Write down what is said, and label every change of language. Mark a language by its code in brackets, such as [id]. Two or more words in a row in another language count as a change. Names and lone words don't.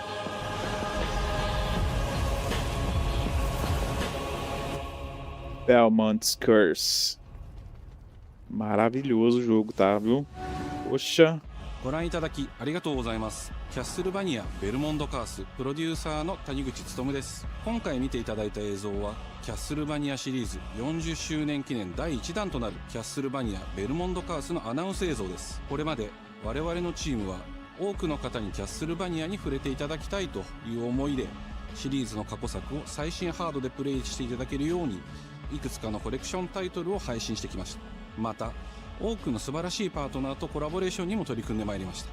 [pt] Belmont's Curse. Maravilhoso o jogo, tá, viu? Poxa. [ja] ご覧いただきありがとうございます。キャッスルバニアベルモンドカースプロデューサーの谷口勉です。今回見ていただいた映像はキャッスルバニアシリーズ40周年記念第1弾となるキャッスルバニアベルモンドカースのアナウンス映像です。これまで我々のチームは多くの方にキャッスルバニアに触れていただきたいという思いでシリーズの過去作を最新ハードでプレイしていただけるようにいくつかのコレクションタイトルを配信してきました。また多くの素晴らしいパートナーとコラボレーションにも取り組んでまいりました。